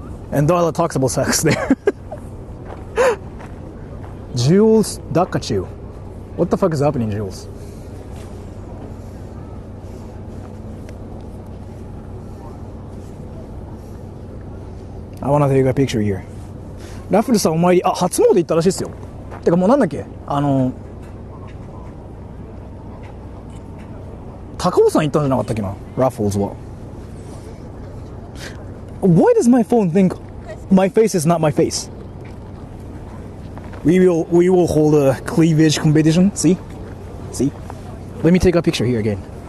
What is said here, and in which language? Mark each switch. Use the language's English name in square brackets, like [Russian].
[English] And Dala talks about sex there. Jules Dakachu. What the fuck is happening, Jules? I wanna take a picture here. [Japanese] ラフルさんお参り、あ、初詣行ったらしいっすよ。てかもうなんだっけ、高尾山行ったんじゃなかったっけな、ラフルズは。 [English] Why does my phone think my face is not my face? We will hold a cleavage competition. See? Let me take a picture here again.